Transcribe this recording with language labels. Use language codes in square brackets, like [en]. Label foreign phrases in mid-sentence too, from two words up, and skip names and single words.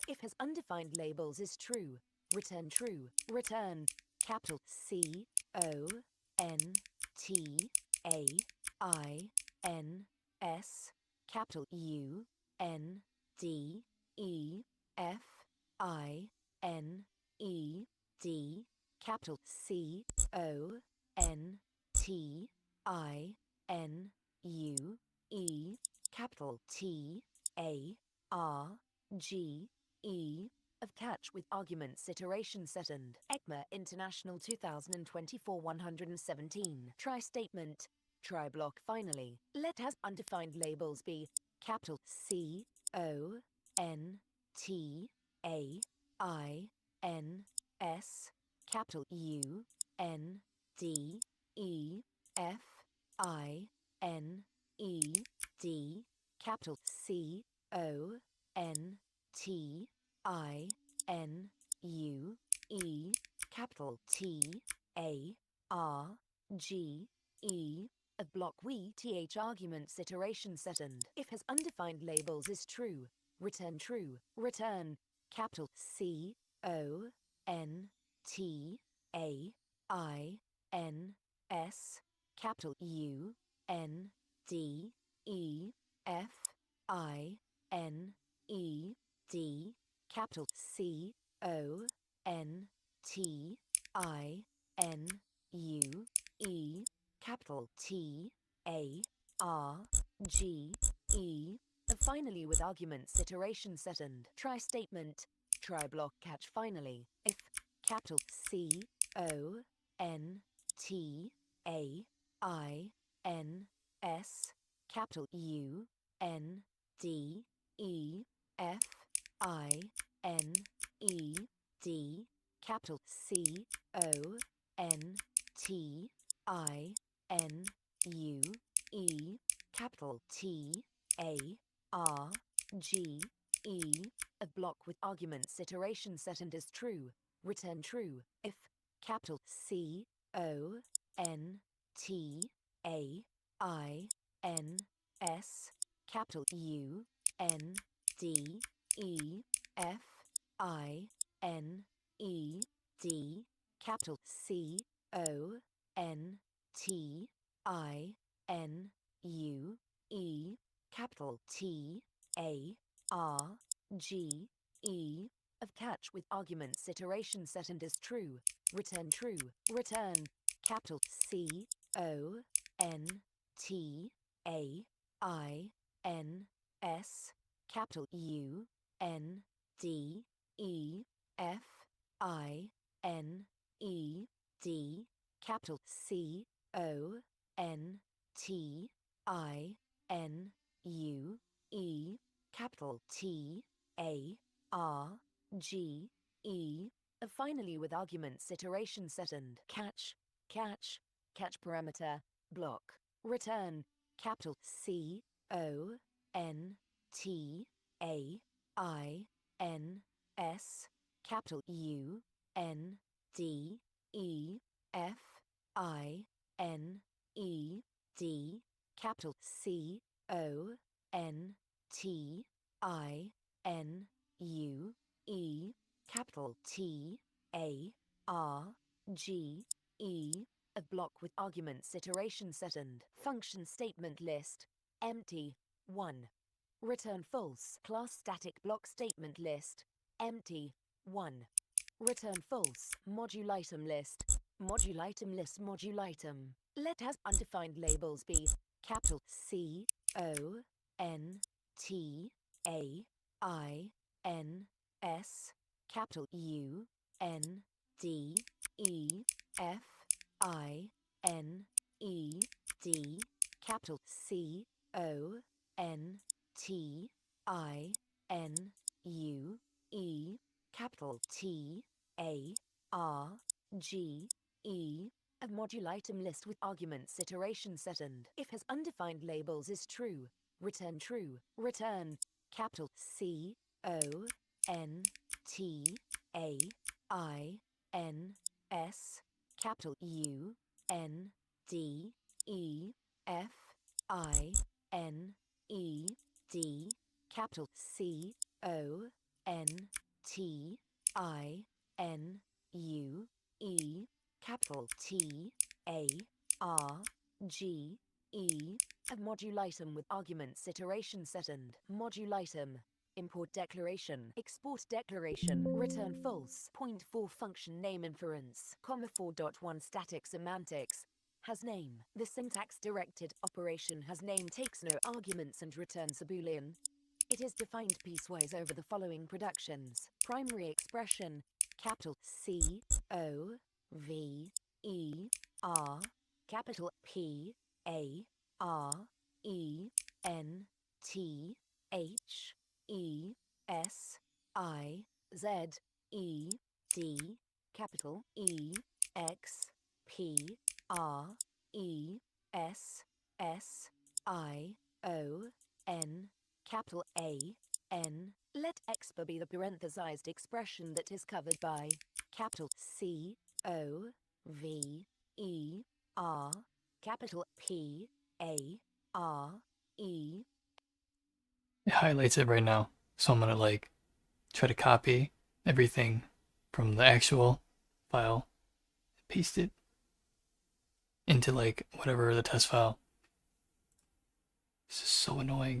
[en] If has undefined labels is true, return true. Return capital C, O, N, T, A, I, N, S, capital U, N, D, E, F, I, N, E, D, capital C, O, N, T, I, N, U, E, capital T, A, R, G, E, of catch with arguments iteration second. ECMA International 2024 117. Try statement. Try block finally. Let as undefined labels be capital C, O, N, T, A, I, N, S, capital U, N, D, E, F, I, N, E, D, capital C, O, N, T, I, N, U, E, capital T, A, R, G, E, of block we th arguments iteration second. If has undefined labels is true, return true. Return capital C O N T A I N S capital U N D E F I N E D capital C O N T I N U E capital T A R G E. Finally with arguments iteration second. Try statement. Try block catch finally. If capital C O N T A I N S capital U N D E F I N E D capital C O N T I N U E capital T A R G E. A block with arguments iteration second is true. Return true. If capital C O N T A I N S capital U N D E F I N E D capital C O N T I N U E capital T A R G E. Of catch with arguments iteration second is true. Return true. Return capital C O N T A I N S capital U N D E F I N E D capital C O N T I N U E capital T A R G E. Finally with arguments iteration second. Catch parameter block. Return capital C O N T A I N S capital U N D E F I N E D capital C O N T I N U E capital T A R G E. A block with arguments iteration second. Function statement list empty 1. Return false. Class static block statement list empty 1. Return false. Module item list module item. Let has undefined labels be capital C O N T A I N S capital U N D E F I N E D capital C O N T I N U E capital T A R G E. A module item list with arguments iteration second. If has undefined labels is true, return true. Return capital C O N T A I N S capital U N D E F I N E D capital C O N T I N U E capital T A R G E. A module item with arguments iteration second. Module item. Import declaration, export declaration, return false. Point 4 function name inference, comma 4.1 static semantics, has name. The syntax directed operation has name takes no arguments and returns a boolean. It is defined piecewise over the following productions. Primary expression, capital C O V E R, capital P A R E N T H E S I Z E D capital E X P R E S S I O N capital A N. Let expa be the parenthesized expression that is covered by capital C O V E R capital P A R E. It highlights it right now. So I'm gonna like try to copy everything from the actual file, paste it into like whatever the test file. This is so annoying.